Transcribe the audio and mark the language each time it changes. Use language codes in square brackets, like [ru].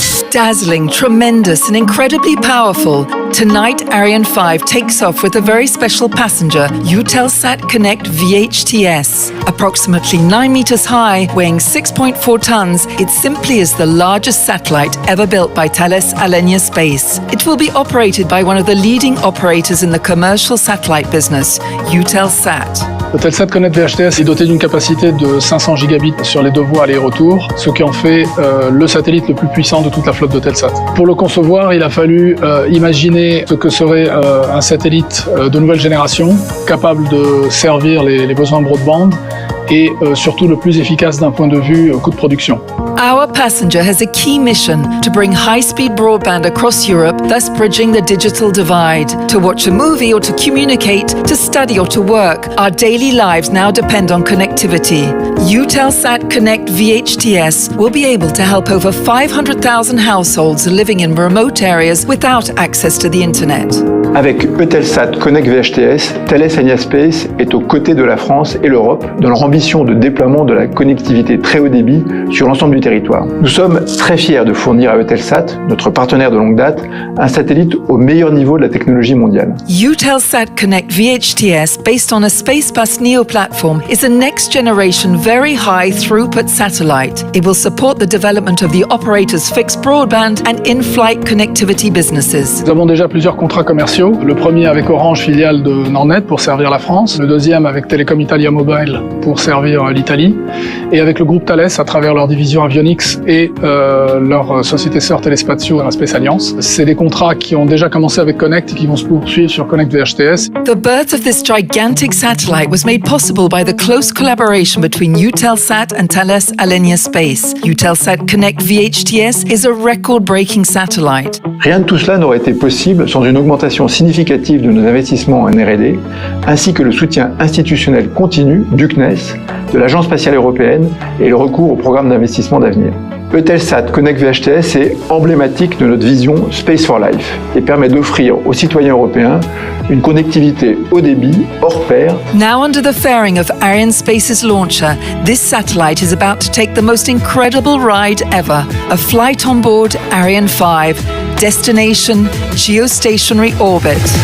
[en] Dazzling, tremendous, and incredibly powerful. Tonight, Ariane 5 takes off with a very special passenger, EUTELSAT KONNECT VHTS. Approximately 9 meters high, weighing 6.4 tons, it simply is the largest satellite ever built by Thales Alenia Space. It will be operated by one of the leading operators in the commercial satellite business, EUTELSAT. [fr] EUTELSAT KONNECT VHTS est doté d'une capacité de 500 gigabits sur les 2 voies aller-retour, ce qui en fait le satellite le plus puissant de toute la flotte d'EUTELSAT. Pour le concevoir, il a fallu imaginer ce que serait un satellite de nouvelle génération, capable de servir les besoins broadband et surtout le plus efficace d'un point de vue coût de production. [en] Our passenger has a key mission to bring high-speed broadband across Europe, thus bridging the digital divide. To watch a movie or to communicate, to study or to work, our daily lives now depend on connectivity. EUTELSAT KONNECT VHTS will be able to help over 500,000 households living in remote areas without access to the internet. [fr] Avec EUTELSAT KONNECT VHTS, Thales Alenia Space est aux côtés de la France et l'Europe dans leur ambition de déploiement de la connectivité très haut débit sur l'ensemble du territoire. Nous sommes très fiers de fournir à EUTELSAT, notre partenaire de longue date, un satellite au meilleur niveau de la technologie mondiale. [en] EUTELSAT KONNECT VHTS, based on a Space Bus Neo platform, is a next-generation, very very high throughput satellite. It will support the development of the operator's fixed broadband and in-flight connectivity businesses. [fr] Nous avons déjà plusieurs contrats commerciaux. Le premier avec Orange, filiale de Nordnet, pour servir la France. Le deuxième avec Telecom Italia Mobile pour servir l'Italie. Et avec le groupe Thales à travers leur division Avionics et leur société sœur Telespazio Arianespace Alliance. C'est des contrats qui ont déjà commencé avec Connect et qui vont se poursuivre sur Connect VHTS. [en] The birth of this gigantic satellite was made possible by the close collaboration between EUTELSAT and Thales Alenia Space. EUTELSAT KONNECT VHTS is a record-breaking satellite. [fr] Rien de tout cela n'aurait été possible sans une augmentation significative de nos investissements en R&D, ainsi que le soutien institutionnel continu du CNES, de l'Agence spatiale européenne et le recours au programme d'investissement d'avenir. EUTELSAT KONNECT VHTS est emblématique de notre vision Space for Life et permet d'offrir aux citoyens européens une connectivité haut débit, hors pair. [en] Now under the fairing of Arianespace's launcher, this satellite is about to take the most incredible ride ever. A flight on board Ariane 5, destination geostationary orbit.